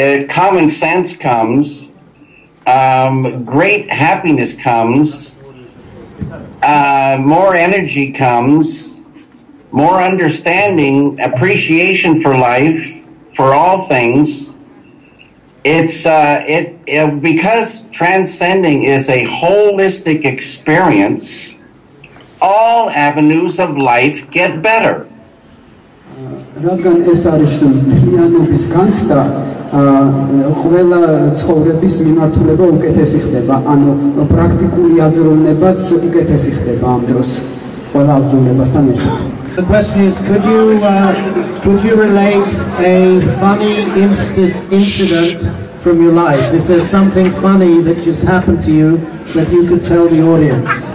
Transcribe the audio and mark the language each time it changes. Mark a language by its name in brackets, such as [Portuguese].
[English] Common sense comes, great happiness comes, more energy comes, more understanding, appreciation for life, for all things. It's because transcending is a holistic experience, all avenues of life get better. [Georgian] რადგან ეს არის მთლიანობის განცდა, ყველა ცხოვრების მიმართულება უკეთესი ხდება, ანუ პრაქტიკული აზროვნებაც უკეთესი ხდება ამ დროს ყველა აზროვნებასთან ერთად. [English] The question is, could you relate a funny incident from your life? Is there something funny that just happened to you that you could tell the audience?